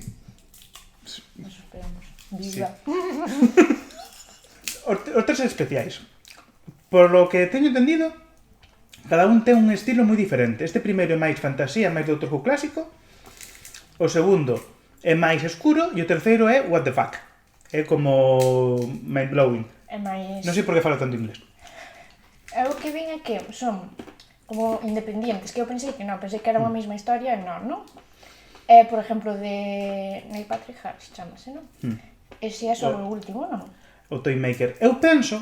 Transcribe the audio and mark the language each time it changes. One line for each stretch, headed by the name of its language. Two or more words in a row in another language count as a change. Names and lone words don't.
Galician: Nos esperamos. Viva. Os tres especiais.
Spanish: Por lo que
Galician: teño entendido, cada un ten un estilo moi diferente. Este primeiro é máis fantasía, máis Doctor Who clásico. O segundo é máis escuro e o terceiro é
English: what the fuck.
Galician: É como mind-blowing. É máis... Non sei por que falo tanto inglés. Eu que vin é que son como independientes, que eu pensei que non, pensei que era unha mesma historia e non? É, por exemplo, de Neil Patrick Harris, chamase, non? Ese é só o último, non? O Toymaker. Eu penso...